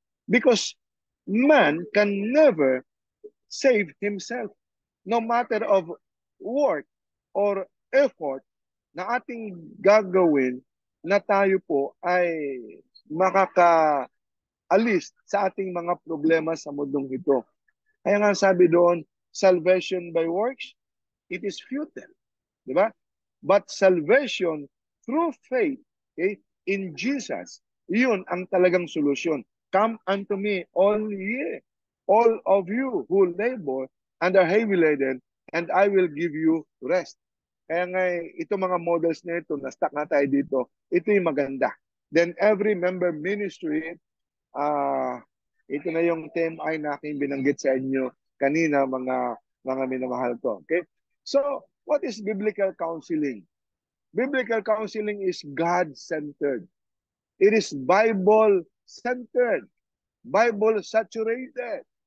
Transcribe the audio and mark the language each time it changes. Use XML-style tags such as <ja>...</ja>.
<en>Because man can never save himself. No matter of work or effort</en> <tl>na ating gagawin, na tayo po ay makakaalis sa ating mga problema sa mundong ito. Kaya nga sabi doon,</tl> <en>salvation by works, it is futile.</en> <tl>Di ba?</tl> <en>But salvation through faith, okay, in Jesus,</en> <tl>yun ang talagang solusyon.</tl> <en>Come unto me, all of you who labor and are heavy laden, and I will give you rest.</en> <tl>Kaya nga, ito mga models na ito, na-stuck na tayo dito, ito yung maganda. Then every member ministry, ito na yung TMI na aking binanggit sa inyo kanina, mga minamahal ko. Okay?</tl> <en>So, what is biblical counseling? Biblical counseling is God-centered. It is Bible-centered, Bible-saturated.</en>